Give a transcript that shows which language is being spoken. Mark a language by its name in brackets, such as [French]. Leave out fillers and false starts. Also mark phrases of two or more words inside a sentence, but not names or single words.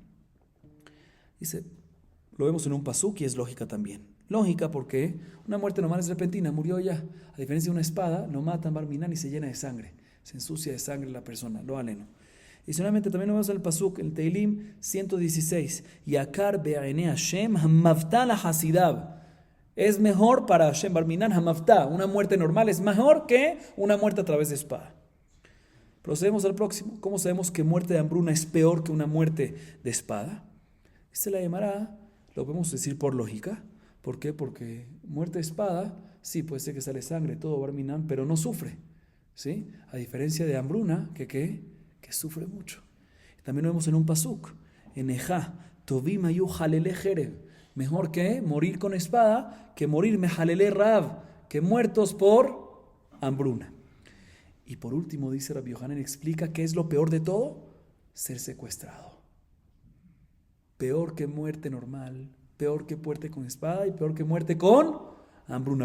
[Spanish] Dice, lo vemos en un pasuk y es lógica también. Lógica porque una muerte normal es repentina, murió ya. A diferencia de una espada, lo matan barminan y se llena de sangre. Se ensucia de sangre la persona, lo aleno. Y solamente también lo vemos en el pasuk, en Teilim 116. [Hebrew] יקר בעיני השם המותה לחסידיו. [Spanish] Es mejor para Hashem barminan hamavta. Una muerte normal es mejor que una muerte a través de espada. Procedemos al próximo. ¿Cómo sabemos que muerte de hambruna es peor que una muerte de espada? Dice la Gemara, lo podemos decir por lógica. ¿Por qué? Porque muerte de espada, sí, puede ser que sale sangre, todo barminan, pero no sufre. ¿Sí? A diferencia de hambruna, que sufre mucho. También lo vemos en un pasuk, en Ejá, [Hebrew] טובים היו חללי חרב. [Spanish] Mejor que morir con espada, que morir [Hebrew] מחללי רעב, [Spanish] que muertos por hambruna. Y por último, dice Rabbi Yohanan, explica qué es lo peor de todo, ser secuestrado. Peor que muerte normal, peor que muerte con espada y peor que muerte con hambruna.